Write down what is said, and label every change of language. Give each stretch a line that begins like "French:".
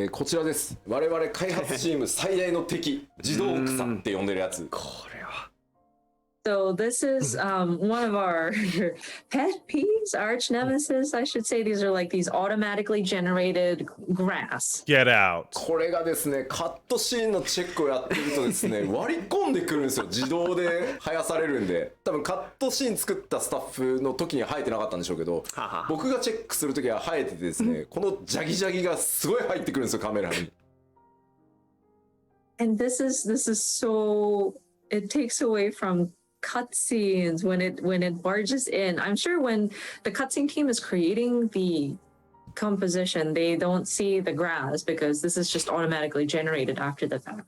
Japanese: こちらです我々開発チーム最大の敵自動草って呼んでるやつ
English: So this is one of our pet peeves, arch nemesis, I should say. These are like these automatically generated grass. Get out.
Japanese: これがですねカットシーンのチェックをやってるとですね割り込んでくるんですよ自動で生やされるんで多分カットシーン作ったスタッフの時には生えてなかったんでしょうけど僕がチェックする時は生えててですねこのジャギジャギがすごい入ってくるんですよカメラに
English: And this is so it takes away from cutscenes when it barges in. I'm sure when the cutscene team is creating the composition, they don't see the grass because this is just automatically generated after the fact.